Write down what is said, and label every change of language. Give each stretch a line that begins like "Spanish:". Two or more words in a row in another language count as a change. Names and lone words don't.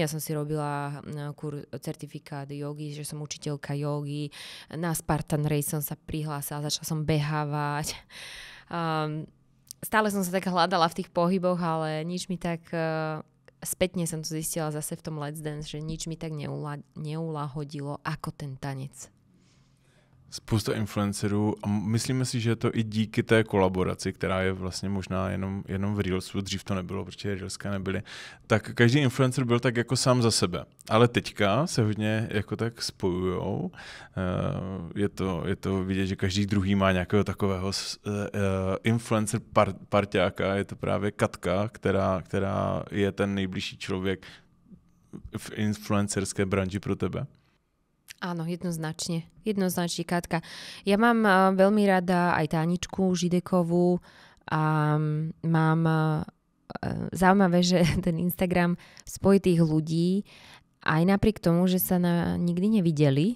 Slovak: Ja som si robila certifikát jogy, že som učiteľka jogy. Na Spartan Race som sa prihlásila, začala som behávať. Stále som sa tak hľadala v tých pohyboch, ale nič mi tak... Spätne som to zistila zase v tom Let's Dance, že nič mi tak neulahodilo ako ten tanec.
Czech: Spousta influencerů a myslíme si, že je to i díky té kolaboraci, která je vlastně možná jenom v Reelsu, dřív to nebylo, protože Reelska nebyly, tak každý influencer byl tak jako sám za sebe. Ale teďka se hodně jako tak spojujou. Je to vidět, že každý druhý má nějakého takového influencer parťáka, je to právě Katka, která je ten nejbližší člověk v influencerské branži pro tebe.
Slovak: Áno, jednoznačne. Jednoznačne, Katka. Ja mám veľmi rada aj Táničku Židekovú a mám zaujímavé, že ten Instagram spojí tých ľudí aj napriek tomu, že sa nikdy nevideli.